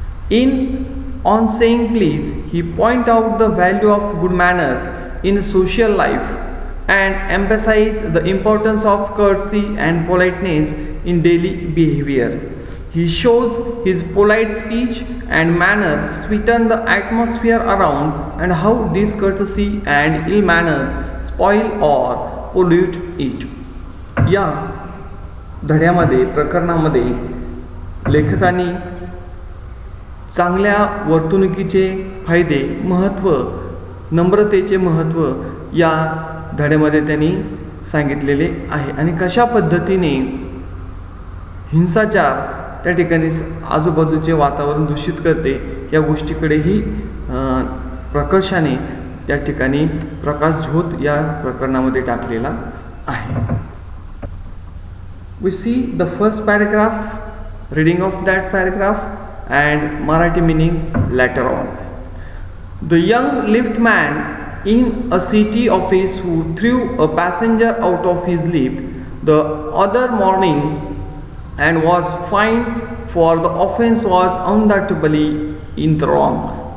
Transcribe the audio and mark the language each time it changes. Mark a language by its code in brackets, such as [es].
[en] In On Saying Please, he pointed out the value of good manners in social life and emphasized the importance of courtesy and politeness in daily behavior. He shows his polite speech and manners sweeten the atmosphere around and how discourtesy and ill manners spoil or pollute it. [mr] या धड्यामध्ये प्रकरणामध्ये लेखकांनी चांगल्या वर्तणुकीचे फायदे, महत्त्व, नम्रतेचे महत्त्व या धड्यामध्ये त्यांनी सांगितलेले आहे आणि कशा पद्धतीने हिंसाचार त्या ठिकाणी आजूबाजूचे वातावरण दूषित करते या गोष्टीकडेही प्रकर्षाने त्या ठिकाणी प्रकाश झोत या प्रकरणामध्ये टाकलेला आहे. [en] We see the first paragraph, reading of that paragraph and Marathi meaning later on. The young liftman in a city office who threw a passenger out of his lift the other morning and was fined for the offense was undoubtedly in the wrong.